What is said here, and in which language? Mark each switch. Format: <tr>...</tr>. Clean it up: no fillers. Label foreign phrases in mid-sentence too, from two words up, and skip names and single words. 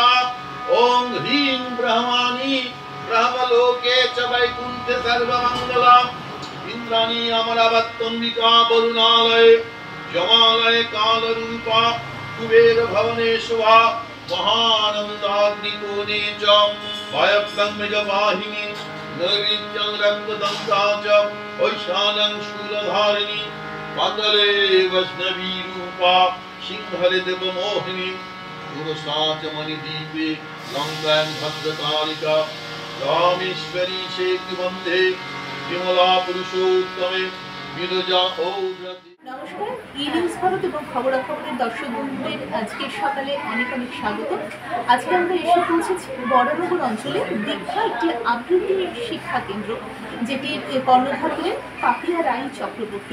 <sa>ओं ह्रीं ब्रह्माणि ब्रह्मलोके च वैकुण्ठे सर्वमङ्गला इन्द्राणी अमरावत्यम्बिका वरुणालये जमालये कालरूपा कुबेर भवनेश्वा महानन्दाग्निकोणे च वायव्यङ्गजवाहिनी नैऋत्यं रक्तदन्ता च वैशालं शूलधारिणी पातले वैष्णवी रूपा सिंहले देवमोहिनी पुरुषाच मणिदीपे लङ्कां भद्रकालिका रामेश्वरी शेखि वन्दे विमला पुरुषोत्तमे বিরজা ঔরতি।</sa> <bn>নমস্কার, ই নিউজ ভারত এবং খবরাখবরের দর্শক বন্ধুদের আজকের সকালে অনেক অনেক স্বাগত। আজকে আমরা এসে পৌঁছেছি বরানগর অঞ্চলে দীক্ষা একটি আবৃত্তি শিক্ষা কেন্দ্র, যেটির কর্ণধার হলেন পাপিয়া রায় চক্রবর্তী।</bn>